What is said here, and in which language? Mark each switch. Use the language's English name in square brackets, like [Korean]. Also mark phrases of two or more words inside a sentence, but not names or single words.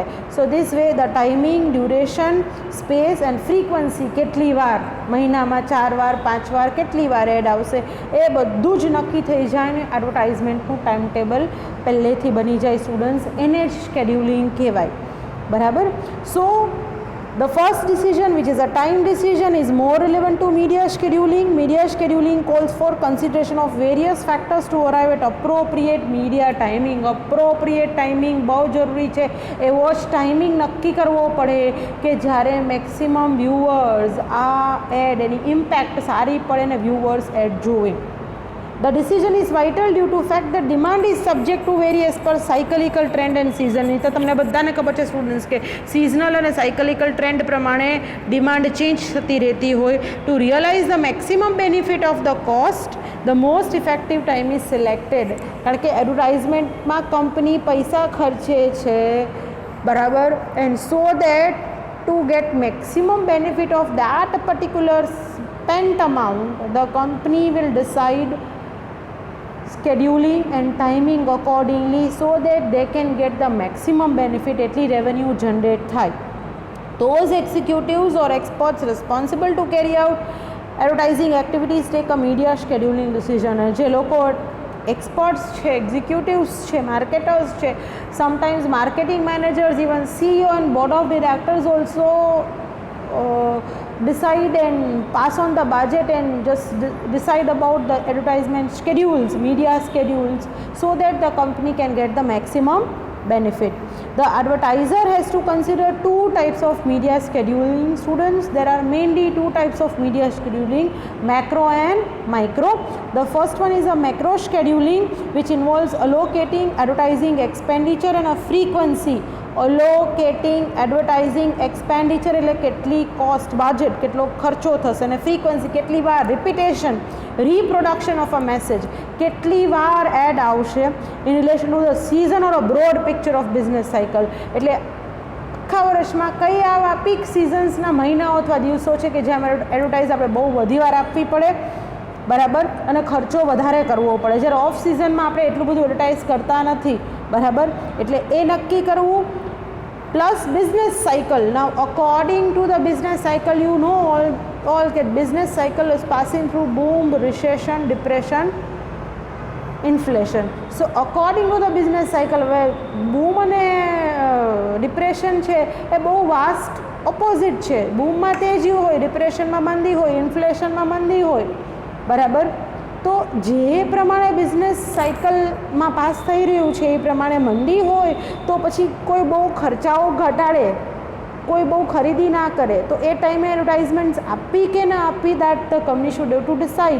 [English] so this way the timing, duration, space and frequency, [Gujarati] કેટલી વાર મહિનામાં 4 વાર 5 વાર કેટલી વાર એડ આવશે, એ બધું જ નક્કી થઈ જાય ને એડવર્ટાઇઝમેન્ટનું [English] time table [Gujarati] પહેલેથી બની જાય સ્ટુડન્ટ્સ, એને જ શેડ્યુલિંગ કહેવાય, બરાબર. [English] સો the first decision, which is a time decision, is more relevant to media scheduling. Media scheduling calls for consideration of various factors to arrive at appropriate media timing. appropriate timing [Gujarati] બહુ જરૂરી છે. એવો જ ટાઈમિંગ નક્કી કરવો પડે કે જ્યારે [English] maximum viewers [Gujarati] આ એડ, એની ઇમ્પેક્ટ સારી પડે ને વ્યુઅર્સ એડ જોવે. [English] The decision is vital due to fact that demand is subject to various per cyclical trend and season. [Gujarati] નહીં તો તમને બધાને ખબર છે સ્ટુડન્ટ્સ કે સિઝનલ અને [English] cyclical trend [Gujarati] પ્રમાણે [English] demand change [Gujarati] થતી રહેતી હોય. [English] to realize the maximum benefit of the cost, the most effective time is selected. [Gujarati] કારણ કે એડવર્ટાઇઝમેન્ટમાં કંપની પૈસા ખર્ચે છે, બરાબર. [English] and so that to get maximum benefit of that particular spent amount, the company will decide scheduling and timing accordingly so that they can get the maximum benefit, એટલી revenue generate થાય. Those executives or experts responsible to carry out advertising activities take a media scheduling decision. [Gujarati] જે લોકો experts છે, executives છે, marketers છે, [English] sometimes marketing managers, even CEO and board of directors also decide and pass on the budget and just decide about the advertisement schedules, media schedules, so that the company can get the maximum benefit. The advertiser has to consider two types of media scheduling. Students, there are mainly two types of media scheduling, macro and micro. The first one is a macro scheduling, which involves allocating advertising expenditure and a frequency. Allocating advertising expenditure [Gujarati] એટલે કેટલી [English] cost, budget [Gujarati] કેટલો ખર્ચો થશે, અને [English] ફ્રીક્વન્સી [Gujarati] કેટલી વાર [English] repetition, reproduction of a message, [Gujarati] કેટલી વાર એડ આવશે [English] in relation to the season or a broad picture of business cycle. [Gujarati] એટલે આખા વર્ષમાં કઈ આવા [English] peak seasonsના [Gujarati] મહિનાઓ અથવા દિવસો છે કે જ્યાં એડવર્ટાઇઝ આપણે બહુ બધી વાર આપવી પડે, બરાબર, અને ખર્ચો વધારે કરવો પડે, જ્યારે [English] off seasonમાં [Gujarati] આપણે એટલું બધું એડવર્ટાઇઝ કરતા નથી, બરાબર. એટલે એ નક્કી કરવું. [English] Plus business cycle. Now according to the business cycle, you know all that business cycle is passing through boom, recession, depression, inflation. So according to the business cycle, where boom અને depression [Gujarati] છે એ બહુ [English] vast opposite છે. [Gujarati] બૂમમાં તેજી હોય, ડિપ્રેશનમાં મંદી હોય, ઇન્ફ્લેશનમાં મંદી હોય, બરાબર. તો જે પ્રમાણે બિઝનેસ સાયકલમાં પાસ થઈ રહ્યું છે એ પ્રમાણે મંદી હોય તો પછી કોઈ બહુ ખર્ચાઓ ઘટાડે, કોઈ બહુ ખરીદી ના કરે, તો એ ટાઈમે એડવર્ટાઇઝમેન્ટ્સ આપવી કે ના આપવી, [English] that the company should have to decide.